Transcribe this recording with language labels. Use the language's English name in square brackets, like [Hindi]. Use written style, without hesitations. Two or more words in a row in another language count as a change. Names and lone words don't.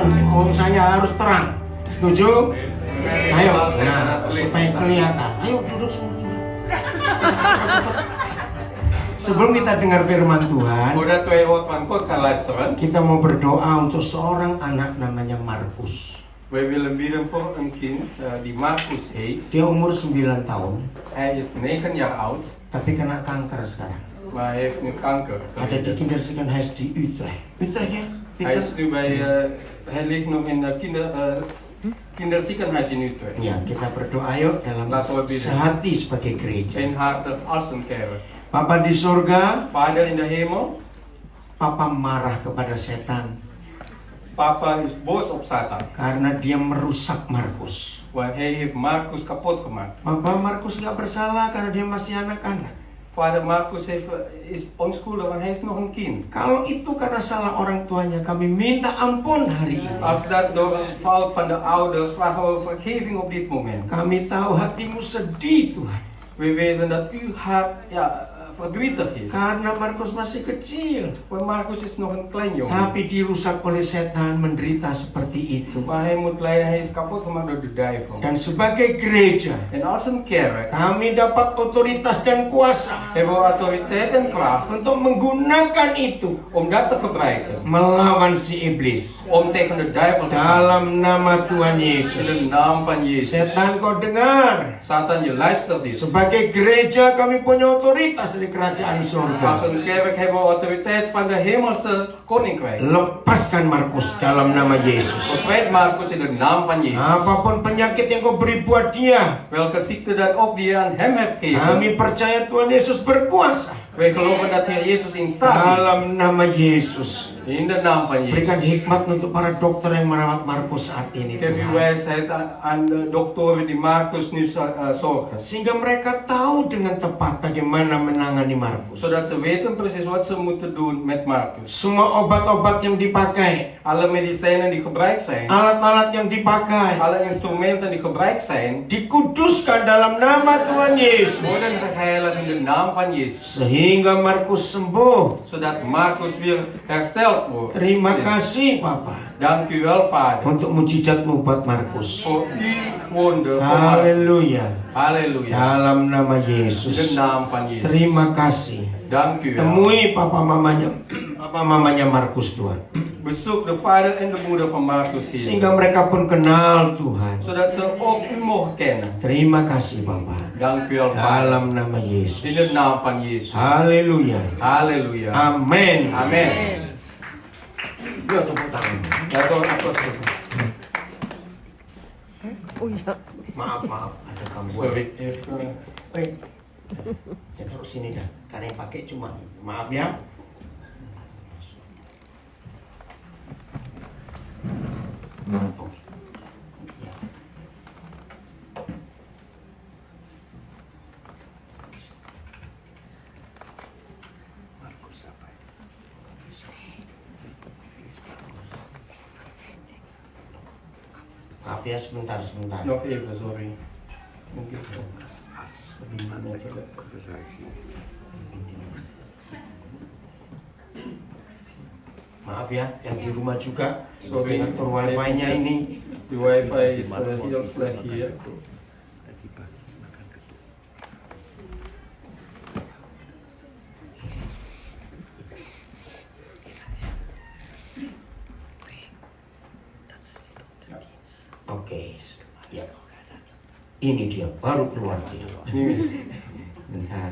[Indonesian] Oh saya harus terang, setuju? Ayo, nah supaya kelihatan. Ayo duduk semua. Sebelum kita dengar firman Tuhan, kita mau berdoa untuk seorang anak namanya Markus. [Dutch] Wij willen bidden voor een kind die Marcus heet. [Indonesian] Dia umur 9 tahun, [Dutch] Hij is 9 jaar oud, [Indonesian] tapi kena kanker sekarang. [Dutch] maar hij heeft nu kanker. [Indonesian] Ada di kinderziekenhuis di Utrecht. Utrecht ya? [Dutch] Hij is nu bij, hij ligt nog in het kinderziekenhuis in Utrecht. [Indonesian] Ya, kita berdoa yuk dalam sehati sebagai gereja. [Dutch] Zijn hart als een kerk. [Indonesian] Bapa di surga, [Dutch] Vader in de hemel, [Indonesian] Papa marah kepada setan [Dutch] Papa is boos op Satan, [Indonesian] karena dia merusak Markus. [Dutch] want hij heeft Marcus kapot gemaakt. [Indonesian] Papa, Markus nggak bersalah karena dia masih anak-anak. [Dutch] Vader Marcus is onschuldig, want hij is nog een kind. [Indonesian] Kalau itu karena salah orang tuanya, kami minta ampun hari ini. [Dutch] Als dat door een fout van de ouders, vragen we vergeving op dit moment. [Indonesian] Kami tahu hatimu sedih, Tuhan. [Dutch] We weten dat uw hart verdrietig is. [Indonesian] Karena Markus masih kecil. [Dutch] Want Marcus is nog een klein jongen. [Indonesian] Tapi dirusak oleh setan, menderita seperti itu. [Dutch] Maar hij moet lijden, hij is kapot gemaakt door de duivel. [Indonesian] Dan sebagai gereja, [Dutch] En als een kerk [Indonesian] kami dapat otoritas dan kuasa [Dutch] hebben we autoriteit en kracht [Indonesian] untuk menggunakan itu [Dutch] om dat te gebruiken. [Indonesian] melawan si iblis. [Dutch] Om tegen de duivel te gaan. [Indonesian] Dalam nama Tuhan [Dutch] In [Indonesian] Yesus. [Dutch] de naam van Jezus. [Indonesian] Setan, kau dengar. [Dutch] Satan, je luistert dit. [Indonesian] Sebagai gereja kami punya otoritas dari kerajaan [Dutch] Als [Indonesian] surga. [Dutch] een kerk hebben we autoriteit van de hemelse koninkrijk. [Indonesian] Lepaskan Markus dalam nama Yesus. [Dutch] Bevrijd Marcus in de naam van Jezus. [Indonesian] Apapun penyakit yang kau beri buat dia, [Dutch] Welke ziekte dat ook die je aan hem heeft gegeven. [Indonesian] kami percaya Tuhan Yesus berkuasa. [Dutch] Wij geloven dat Heer Jezus in staat is. [Indonesian] Dalam nama Yesus. [Dutch] In de naam van Jezus. [Indonesian] Berikan hikmat untuk para dokter yang merawat Markus saat ini, [Dutch] Geef uw [Indonesian] Tuhan. [Dutch] wijsheid aan de doktoren die Marcus nu zorgen. [Indonesian] Sehingga mereka tahu dengan tepat bagaimana menangani Markus. [Dutch] Zodat ze weten precies wat ze moeten doen met Marcus. [Indonesian] Semua obat-obat yang dipakai, [Dutch] Alle medicijnen die gebruikt zijn, [Indonesian] alat-alat yang dipakai, [Dutch] alle instrumenten die gebruikt zijn, [Indonesian] dikuduskan dalam nama Tuhan Yesus. [Dutch] worden geheiligd in de naam van Jezus. [Indonesian] Sehingga Markus sembuh. [Dutch] Zodat Marcus weer hersteld wordt. [Indonesian] Terima kasih, Papa, [Dutch] Dank u wel, Vader. [Indonesian] untuk mujizatmu buat Markus. [Dutch] Voor uw wonder. voor Marcus. [Indonesian] Haleluya. [Dutch] Halleluja. [Indonesian] Dalam nama [Dutch] In de [Indonesian] Yesus. [Dutch] naam van Jezus. [Indonesian] Terima kasih. [Dutch] Dank u wel. [Indonesian] Temui papa mamanya Markus, Tuhan. [Dutch] Bezoek de vader en de moeder van Marcus hier. [Indonesian] Sehingga mereka pun kenal Tuhan. [Dutch] Zodat ze ook u mogen kennen. [Indonesian] Terima kasih, Papa. [Dutch] Dank u wel, Vader. [Indonesian] Dalam nama [Dutch] In [Indonesian] Yesus. [Dutch] de naam van Jezus. [Indonesian] Haleluya. [Dutch] Halleluja. [Indonesian] Amin. [Dutch] Amen. [Indonesian] Ya, tepuk tangan. [Dutch] Ja, door applaus. [Indonesian] Maaf, ada gangguan. [Dutch] Sorry, even. [Indonesian] Baik. Ya, taruh sini dah. Karena yang pakai cuma. Maaf ya. Oke. Ya. Markus apa? Maaf ya, sebentar. [Dutch] Nog even, sorry. [Indonesian] Maaf ya, yang di rumah juga. [Dutch] Sorry. [Indonesian] Ngatur wifi-nya ini. [Dutch] De wifi is heel slecht hier. [Indonesian] Oke, ya. Ini dia, baru keluar dia. Bentar.